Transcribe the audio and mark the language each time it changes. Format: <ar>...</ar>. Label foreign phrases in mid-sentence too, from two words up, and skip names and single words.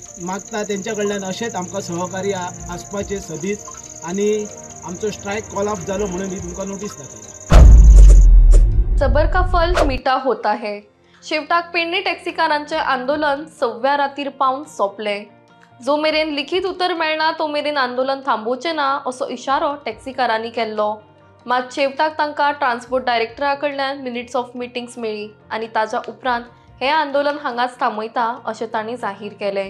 <kok>मागता तेंच्या कडल्यान अशेंच आमकां सहकार्य आसपाचें सदीच आनी आमचो</kok> <en>strike call off</en> <kok>जालो म्हणून ही तुमकां नोटीस दाखयता।</kok> <hi>सबर का फल मीठा होता है।</hi> <kok>शेवटाक पेडणे टॅक्सीकारांचे आंदोलन 6व्या रातीर पावन सोंपलें। जो मेरेन लिखीत उतर मेळना तो मेरेन आंदोलन थांबोवचें ना असो इशारो टॅक्सीकारांनी केल्लो। मात शेवटाक तांकां ट्रान्सपोर्ट डायरेक्टरा कडल्यान</kok> <en>minutes of meetings</en> <kok>मेळ्ळी आनी ताच्या उपरांत हे आंदोलन हांगाच थांबयता अशें तांणी जाहीर केलें।</kok>